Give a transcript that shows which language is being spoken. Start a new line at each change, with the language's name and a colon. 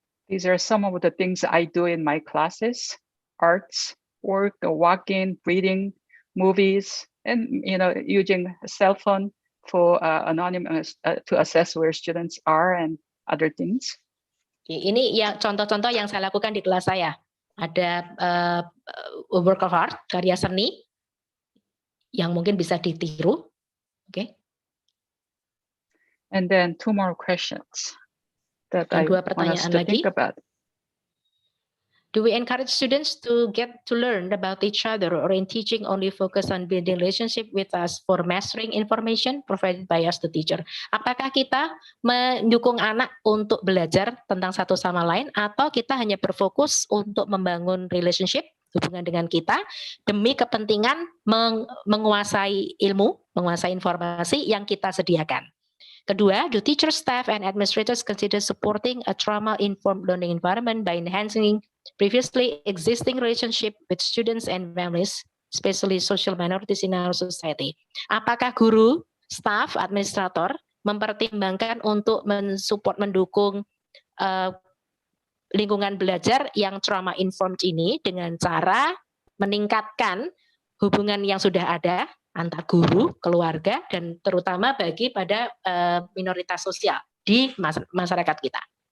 English: These are some of the things I do in my classes, arts, work, walking, reading, movies, and using a cell phone for anonymous to assess where students are and other things.
Indonesian: Ini ya contoh-contoh yang saya lakukan di kelas saya. Ada
English: work of art,
Indonesian: karya seni yang mungkin bisa ditiru. Okay.
English: And then two more questions that I want us to think about. Do we encourage students to get to learn about each other, or in teaching only focus on building relationship with us for mastering information provided by us the teacher?
Indonesian: Apakah kita mendukung anak untuk belajar tentang satu sama lain, atau kita hanya berfokus untuk membangun relationship, hubungan dengan kita, demi kepentingan menguasai ilmu, menguasai informasi yang kita sediakan? Kedua,
English: do teachers, staff, and administrators consider supporting a trauma-informed learning environment by enhancing previously existing relationship with students and families, especially social minorities in our society?
Indonesian: Apakah guru, staff, administrator mempertimbangkan untuk mensupport, mendukung lingkungan belajar yang trauma-informed ini dengan cara meningkatkan hubungan yang sudah ada antar guru, keluarga, dan terutama bagi pada minoritas sosial di masyarakat kita?